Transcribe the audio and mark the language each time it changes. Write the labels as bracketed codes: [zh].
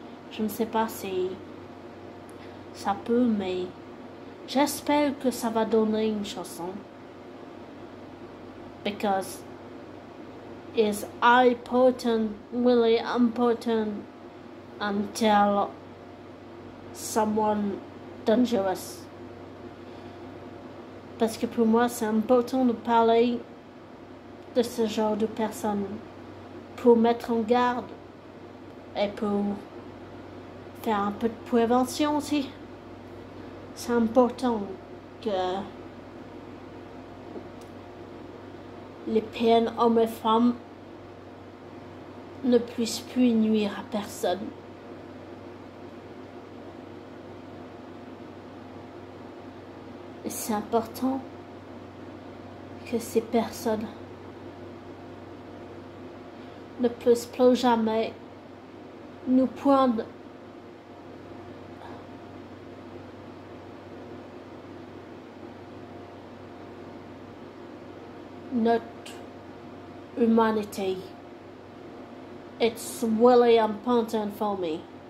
[fr] Je ne sais pas si ça peut, mais j'espère que ça va donner une chanson. [en] Because it's important, really important until someone dangerous. [fr] Parce que pour moi, c'est important de parler de ce genre de personnes pour mettre en garde et pour faire un peu de prévention aussi. C'est important que les peines hommes et femmes ne puissent plus nuire à personne. Et c'est important que ces personnes ne puissent plus jamais nous prendre notre humanity. [en] It's really important for me.